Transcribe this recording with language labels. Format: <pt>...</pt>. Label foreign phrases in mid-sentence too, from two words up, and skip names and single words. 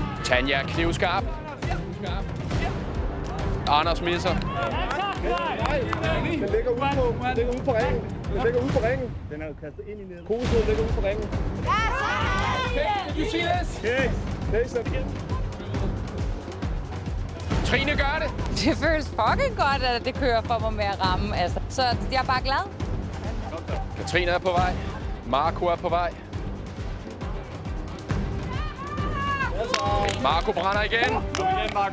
<da>Tanja er knivskarp. Anders misser. Den ligger ude på ringen. Den ligger ude på ringen. Den er jo kastet ind i neden. Kokosnød ligger ude på ringen.</da> <en>Did you see this? Okay.</en> <da>Trine gør det. Det føles fucking godt, at det kører for mig med at ramme. Altså. Så jeg er bare glad. Katrine er på vej. Marco er på vej. Marco brænder igen. Kom igen, Marco.</da>